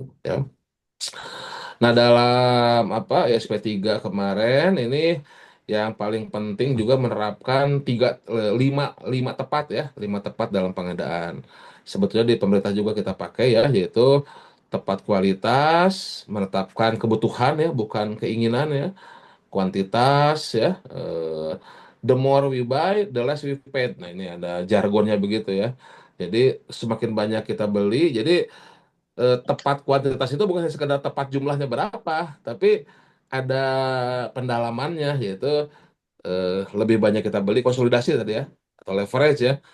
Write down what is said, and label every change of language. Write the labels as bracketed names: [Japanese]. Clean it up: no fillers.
[Indonesian] Ya. Nah, dalam apa SP3 kemarin ini yang paling penting juga menerapkan lima, lima tepat ya, lima tepat dalam pengadaan. Sebetulnya di pemerintah juga kita pakai ya, yaitu tepat kualitas, menetapkan kebutuhan ya, bukan keinginan ya, kuantitas ya. [English] The more we buy, the less we paid. [Indonesian] Nah, ini ada jargonnya begitu ya. Jadi semakin banyak kita beli, jadi tepat kuantitas itu bukan hanya sekedar tepat jumlahnya berapa, tapi ada pendalamannya, yaitu lebih banyak kita beli konsolidasi tadi ya, atau leverage ya.